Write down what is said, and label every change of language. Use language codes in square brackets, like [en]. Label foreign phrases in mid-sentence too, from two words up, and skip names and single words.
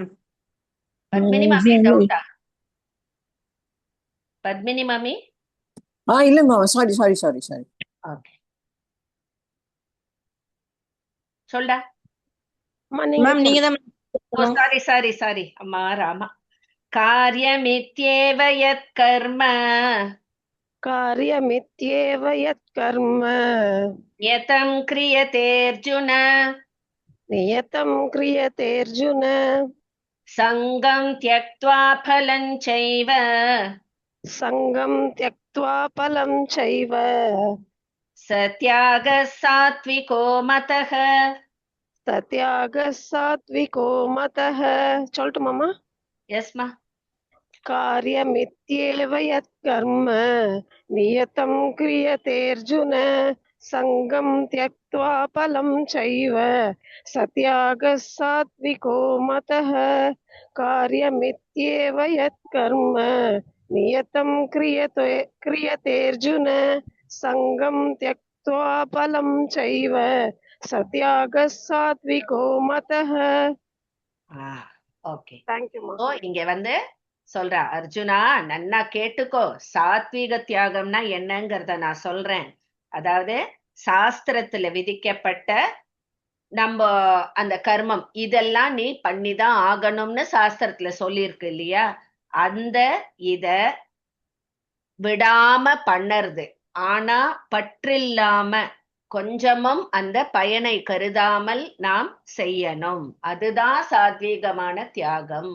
[ta] பத்மினி மாமி டவுட்டா? பத்மினி மாமி? இல்ல மாமா, சாரி. ஓகே, சொல்டா. மேம் நீங்க தான். ஓ சாரி அம்மா ராமா. [sa] कार्यमित्येव यत् कर्म कार्यमित्येव यत्कर्म यतं क्रियतेऽर्जुन नियतं क्रियतेऽर्जुन सङ्गं त्यक्त्वा फलं चैव सङ्गं त्यक्त्वा फलं चैव सत्यागः सात्त्विको मतः. सत्यागः सात्विको मतः. [ta] சொல்லட்டுமாமா? எஸ்மா. [sa] कार्यमित्येव यत्कर्म नियतं क्रियतेऽर्जुन सङ्गं त्यक्त्वा फलं चैव सत्यागः सात्विको मतः. कार्यमित्येव यत्कर्म नियतं क्रियतेऽर्जुन सङ्गं त्यक्त्वा फलं चैव सत्यागः सात्विको मतः. [ta] ஓகே. தேங்க்யூமா. இங்க சொல்றா, அர்ஜுனா நன்னா கேட்டுக்கோ, சாத்வீக தியாகம்னா என்னங்கிறத நான் சொல்றேன். அதாவது சாஸ்திரத்துல விதிக்கப்பட்ட நம்ம அந்த கர்மம் இதெல்லாம் நீ பண்ணிதான் ஆகணும்னு சாஸ்திரத்துல சொல்லியிருக்கு இல்லையா, அந்த இத விடாம பண்ணறது, ஆனா பற்றில்லாம கொஞ்சமும் அந்த பயனை கருதாமல் நாம் செய்யணும், அதுதான் சாத்வீகமான தியாகம்.